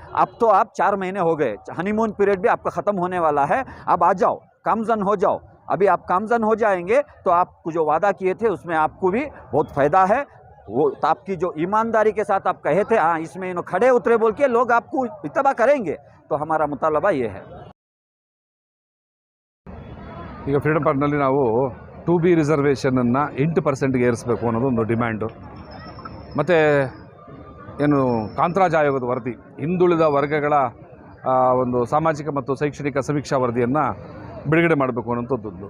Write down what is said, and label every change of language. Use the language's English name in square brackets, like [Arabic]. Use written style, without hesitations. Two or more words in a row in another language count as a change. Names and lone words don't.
[Hindi] अब तो आप 4 महीने हो गए, [English] honeymoon period [Hindi] भी आपका ख़त्म होने वाला है, अब आ जाओ, कामजन हो जाओ। अभी आप कामजन हो जाएंगे तो आपको जो वादा किए थे उसमें आपको भी बहुत फ़ायदा है। वो तो आपकी जो ईमानदारी के साथ आप कहे थे, हाँ इसमें इन्हों खड़े उतरे बोल के लोग आपको इत्तबा करेंगे। तो हमारा मुतालबा ये है। [Kannada] ಈಗ ಫ್ರೀಡಮ್ ಪಾರ್ಕ್ನಲ್ಲಿ ನಾವು 2B ರಿಸರ್ವೇಷನನ್ನು 8%ಗೆ ಏರಿಸಬೇಕು ಅನ್ನೋದು ಒಂದು ಡಿಮ್ಯಾಂಡು. ಮತ್ತು ಏನು ಕಾಂತರಾಜ್ ಆಯೋಗದ ವರದಿ, ಹಿಂದುಳಿದ ವರ್ಗಗಳ ಒಂದು ಸಾಮಾಜಿಕ ಮತ್ತು ಶೈಕ್ಷಣಿಕ ಸಮೀಕ್ಷಾ ವರದಿಯನ್ನು ಬಿಡುಗಡೆ ಮಾಡಬೇಕು ಅನ್ನೋಂಥದ್ದು.